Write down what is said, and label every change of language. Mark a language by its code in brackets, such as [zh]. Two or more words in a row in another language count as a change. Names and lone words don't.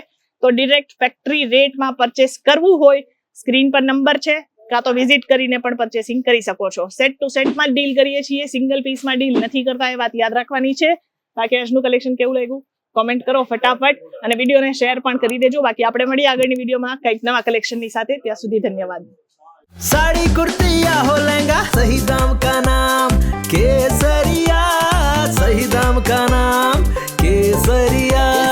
[gu] તો ડિરેક્ટ ફેક્ટરી રેટમાં પરચેસ કરવું હોય, સ્ક્રીન પર નંબર છે, કાં તો વિઝિટ કરીને પણ પરચેસિંગ કરી શકો છો. સેટ ટુ સેટમાં ડીલ કરીએ છીએ, સિંગલ પીસમાં ડીલ નથી કરતા, એ વાત યાદ રાખવાની છે. બાકી આજનું કલેક્શન કેવું લાગ્યું કોમેન્ટ કરો ફટાફટ, અને વિડીયોને શેર પણ કરી દેજો. બાકી આપણે મળીએ આગળની વિડીયોમાં કંઈક નવા કલેક્શનની સાથે. ત્યાં સુધી ધન્યવાદ. [hi] साड़ी कुर्ती या हो लहंगा, सही दाम का नाम केसरिया, सही दाम का नाम केसरिया.